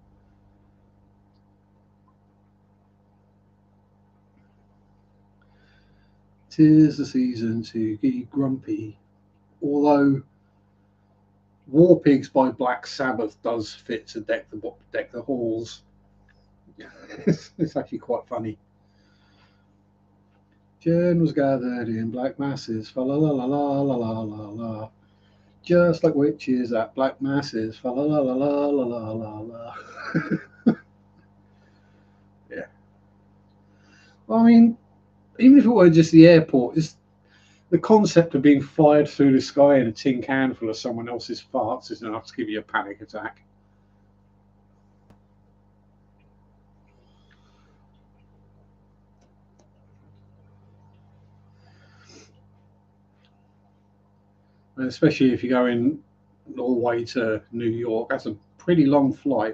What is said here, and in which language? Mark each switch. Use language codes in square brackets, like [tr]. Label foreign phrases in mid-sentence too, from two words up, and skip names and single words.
[en] 'Tis the season to be grumpy. Although War Pigs by Black Sabbath does fit to deck the halls. It's actually quite funny. Jen was gathered in black masses, fa la la la la la la la la. Just like witches at black masses, fa la la la la la la la la. Yeah. Well, I mean, even if it were just the airport, the concept of being fired through the sky in a tin can full of someone else's farts is enough to give you a panic attack. And especially if you're going all the way to New York, that's a pretty long flight.